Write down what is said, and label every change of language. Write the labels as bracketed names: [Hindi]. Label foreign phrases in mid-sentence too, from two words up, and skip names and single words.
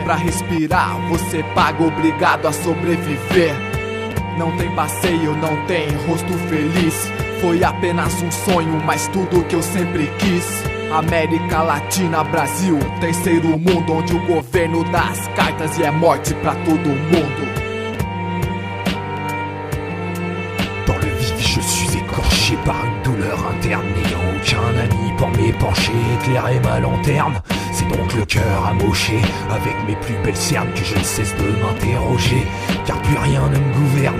[Portuguese] Pra respirar você paga, obrigado a sobreviver. Não tem passeio, não tem rosto feliz. Foi apenas um sonho, mas tudo que eu sempre quis. América Latina, Brasil, terceiro mundo, onde o governo dá as cartas e é morte pra todo mundo. [French] Dans le vif je suis écorché par une douleur interne, n'ayant aucun ami pour m'épancher, éclairer ma lanterne. C'est donc le cœur amoché avec mes plus belles cernes que je ne cesse de m'interroger, car plus rien ne me gouverne.